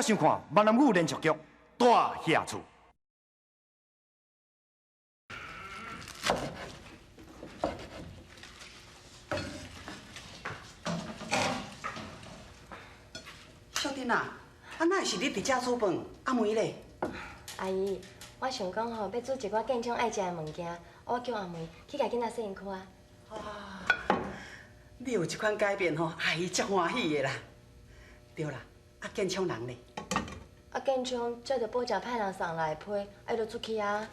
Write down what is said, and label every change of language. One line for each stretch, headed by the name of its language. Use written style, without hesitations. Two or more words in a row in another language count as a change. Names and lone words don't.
Min Nan Chinese: 想看闽南语连续剧《大下厝》。小丁啊，哪会是你伫遮煮饭？阿梅咧？阿姨，我想讲吼，要煮一寡建昌爱食的物件，我叫阿梅去甲囡仔洗身躯啊。你有这款改变吼，阿姨足欢喜的啦。对啦，建昌人咧？建昌接到保证派人送来的批，爱就出去啊。